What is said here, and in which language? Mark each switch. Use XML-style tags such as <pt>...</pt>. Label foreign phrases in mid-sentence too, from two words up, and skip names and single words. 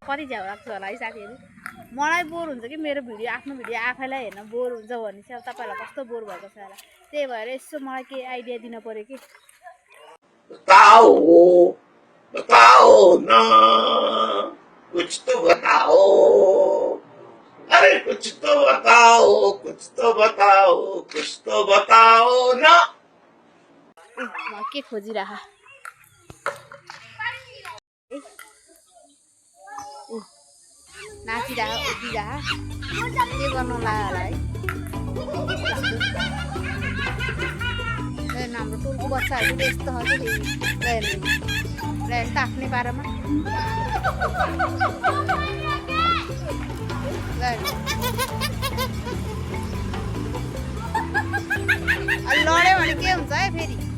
<ne>झ्याउ लाग्छ होला है साथीहरू मलाई बोर हुन्छ कि मेरो भिडियो आफ्नो भिडियो आफैलाई हेर्न बोर हुन्छ भने चाहिँ अब तपाईँहरूलाई कस्तो बोर भएको छ होला त्यही भएर यसो मलाई केही आइडिया दिन पऱ्यो कि</ne> <hi>बताओ ना कुछ तो बताओ अरे कुछ तो बताओ कुछ तो बताओ कुछ तो बताओ ना</hi> <ne>म के खोजिरह नाचिरह उभिरह के गर्नु लाग्यो होला है हाम्रो टोलको बच्चाहरू पनि यस्तो छ कि त आफ्नै पारामा लड्यो भने के हुन्छ है फेरि</ne>